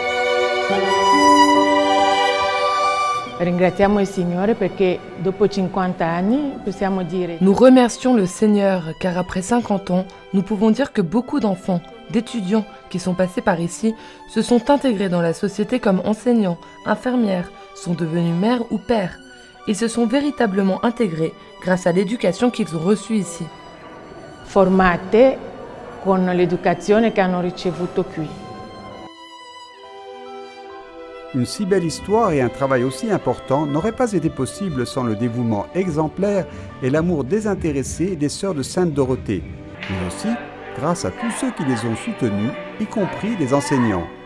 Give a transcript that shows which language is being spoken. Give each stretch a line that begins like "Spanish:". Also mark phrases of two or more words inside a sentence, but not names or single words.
French: Nous remercions le Seigneur car après 50 ans, nous pouvons dire que beaucoup d'enfants, d'étudiants qui sont passés par ici se sont intégrés dans la société comme enseignants, infirmières, sont devenus mères ou pères. Ils se sont véritablement intégrés grâce à l'éducation qu'ils ont reçue ici.
Italian: Formate con l'educazione che hanno ricevuto qui.
French: Une si belle histoire et un travail aussi important n'auraient pas été possibles sans le dévouement exemplaire et l'amour désintéressé des sœurs de Sainte Dorothée, mais aussi grâce à tous ceux qui les ont soutenus, y compris les enseignants.